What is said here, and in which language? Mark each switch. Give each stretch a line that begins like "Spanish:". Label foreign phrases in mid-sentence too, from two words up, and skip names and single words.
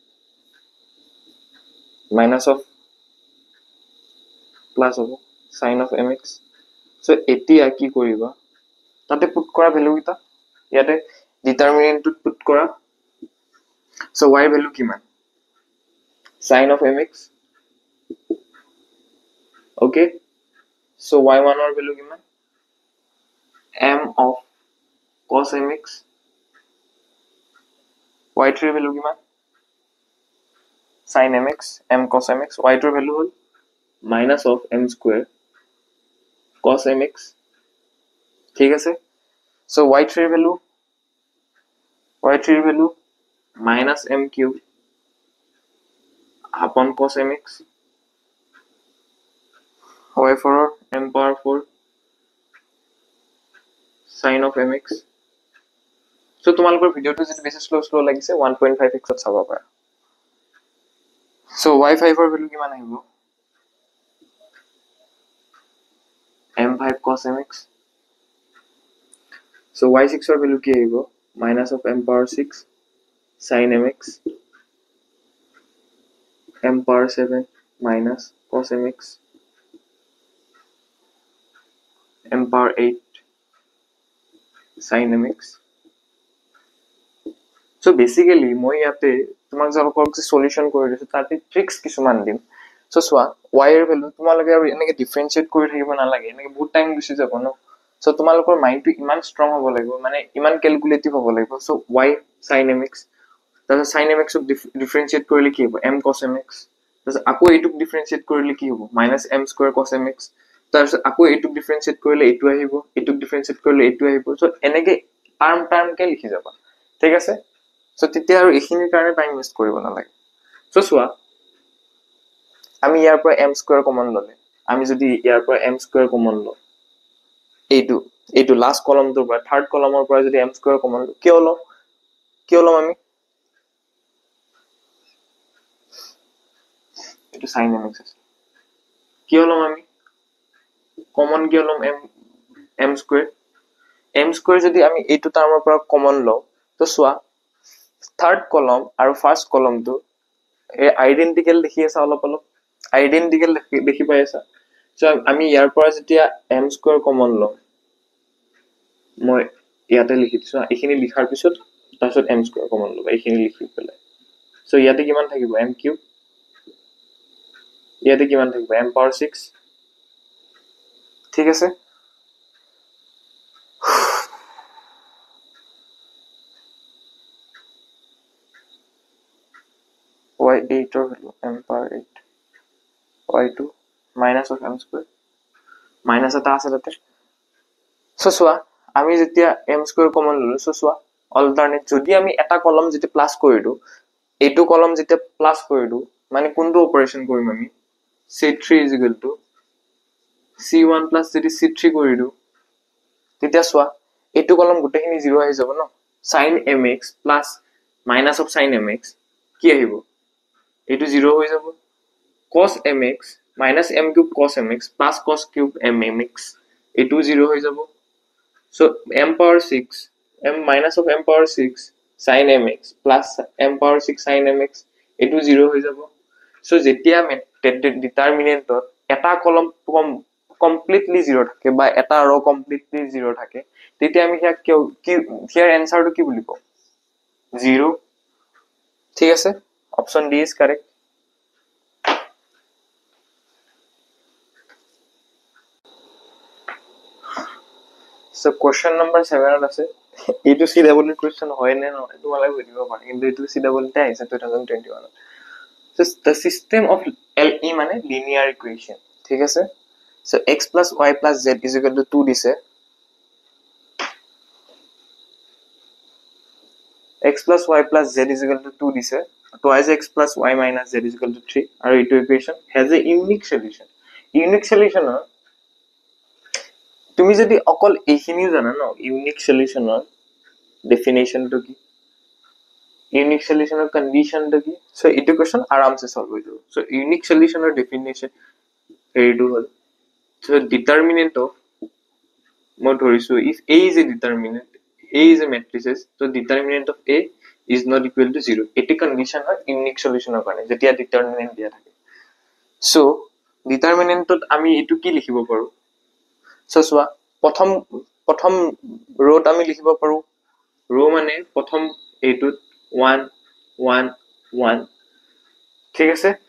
English: minus of plus
Assamese: হ'ব
English: sin of mx so
Assamese: এতিয়া কি কৰিবা তাতে পুট কৰা ভ্যালু কিটা ইয়াতে ডিটারমিনেন্টত পুট কৰা
English: so y value
Assamese: কিমান
English: sin of mx okay so y1
Assamese: ৰ ভ্যালু কিমান
English: m of cos mx y3 value
Assamese: কিমান
English: sin mx m cos mx y2 value
Assamese: হল
English: minus of m square cos mx
Assamese: ঠিক আছে
English: so y3 value minus m cube upon cos mx y4 m power 4 sin of mx so
Assamese: তোমালোকৰ ভিডিওটো যেটো বেছি স্লো লাগিছে 1.5x ত চাব পাৰা
English: so y5
Assamese: ৰ ভ্যালু কিমান আহিব
English: m5 cos mx so y6
Assamese: ৰ ভ্যালু কি আহিব
English: minus of m power 6 sin mx m power 7 minus cos mx m power 8 sin mx so basically
Assamese: মই ইয়াতে তোমাক জলকৰ যে সলিউশন কৰি দিছো তাতে ট্ৰিক্স কিছুমান দিম so সোৱা y এর ভ্যালু তোমালোকে আৰু এনেকে ডিফাৰেন্সিয়েট কৰি থাকিব নালাগে এনেকে বহুত টাইম গুছি যাব ন so তোমালোকৰ মাইন্ডটো ইমান ষ্ট্ৰং হ'ব লাগিব মানে ইমান ক্যালকুলেটিভ হ'ব লাগিব
English: so y sin mx
Assamese: তাহলে
English: sin mx
Assamese: ক ডিফাৰেন্সিয়েট কৰিলে কি হ'ব
English: m cos mx
Assamese: তাহলে আকৌ এইটোক ডিফাৰেন্সিয়েট কৰিলে কি হ'ব
English: -m square cos mx
Assamese: তাহলে আকৌ এইটোক ডিফাৰেন্সিয়েট কৰিলে এইটো আহিব এইটোক ডিফাৰেন্সিয়েট কৰিলে এইটো আহিব so এনেকে টার্ম কে লিখি যাবা ঠিক আছে so তেতিয়া আৰু এখিনিৰ কাৰণে
English: time waste
Assamese: কৰিব নালাগে so সোৱা আমি ইয়াৰ পৰা
English: m square common
Assamese: ললে আমি যদি ইয়াৰ পৰা
English: m square common
Assamese: লও এইটো লাস্ট কলমটোৰ পৰা থাৰ্ড কলমৰ পৰা যদি
English: m square common
Assamese: লও কি হলো আমি এইটো
English: sin mx
Assamese: আছে কি হলো আমি কমন কি হলো
English: m square
Assamese: যদি আমি এইটো টার্মৰ পৰা কমন লও তো সোৱা
English: third column
Assamese: আৰু ফার্স্ট কলমটো আইডেন্টিক্যাল দেখি আছে অলপ আইডেন্টিক্যাল দেখি পাই আছা সো আমি ইয়াৰ পৰা যেতিয়া
English: m square common
Assamese: লম মই ইয়াতে লিখি দিছো এইখিনি লিখাৰ পিছত তাৰপিছত
English: m square common
Assamese: লব এইখিনি লিখি পেলাই সো ইয়াতে কিমান থাকিব
English: m cube
Assamese: ইয়াতে কিমান থাকিব
English: m power 6
Assamese: ঠিক আছে
English: y8 or m power 8 y2 minus of m square minus
Assamese: এটা আছে তাতে সো সোৱা আমি যেতিয়া
English: m square common
Assamese: ললো সো সোৱা অল্টারনেট যদি আমি এটা কলম যেতে প্লাস কৰি দিও এইটো কলম যেতে প্লাস কৰি দিও মানে কোনটো অপাৰেশন কৰিম আমি c3
English: c1 plus
Assamese: যদি c3 কৰি দিও তেতিয়া সোৱা এইটো কলম গুটেখিনি 0 আহি যাব ন
English: sin mx plus minus of sin mx
Assamese: কি আহিব এইটো 0 হৈ যাব
English: cos mx minus m cube cos mx plus cos cube mmx
Assamese: এইটো 0 হৈ যাব
English: so m power 6 m minus of m power 6 sin mx plus m power 6 sin mx
Assamese: এইটো 0 হৈ যাব so যেতিয়া ডিটারমিনেন্টত এটা কলম কমপ্লিটলি 0 থাকে বা এটা ৰ কমপ্লিটলি 0 থাকে তেতিয়া আমি কি হিয়াৰ আনসারটো কি বুলি কও 0 ঠিক আছে
English: option D is correct so question number 7
Assamese: আছে এইটো
English: CW question
Assamese: হয় নে নহয় তোমালাই বুজিব পাৰি কিন্তু এইটো
English: CW
Assamese: তে আহিছে
English: 2021 so the system of LE মানে linear equation
Assamese: ঠিক আছে
English: so x plus y plus z is equal to 2 দিছে x plus y plus z is equal to 2 দিছে twice x plus y minus z is equal to 3
Assamese: আৰু এইটো
English: equation has a unique solution
Assamese: তুমি যদি অকল এইখিনি জানা ন ইউনিক সলিউশনৰ ডেফিনেশনটো কি ইউনিক সলিউশনৰ কন্ডিশনটো কি সো এইটো কোৱেশ্চন আৰামসে সলভ হৈ যাব সো ইউনিক সলিউশনৰ ডেফিনেশন এইটো হল সো
English: determinant of
Assamese: মই ধৰিছো
English: if a is a determinant a is a matrices so determinant of a is not equal to 0
Assamese: এটি কন্ডিশন হয় ইউনিক সলিউশনৰ কাৰণে যেতিয়া ডিটারমিনেন্ট দিয়া থাকে সো ডিটারমিনেন্টত আমি এটো কি লিখিব পাৰো সো সোৱা প্ৰথম ৰোট আমি লিখিব পাৰো ৰো মানে প্ৰথম এইটোত 1 1 1 ঠিক আছে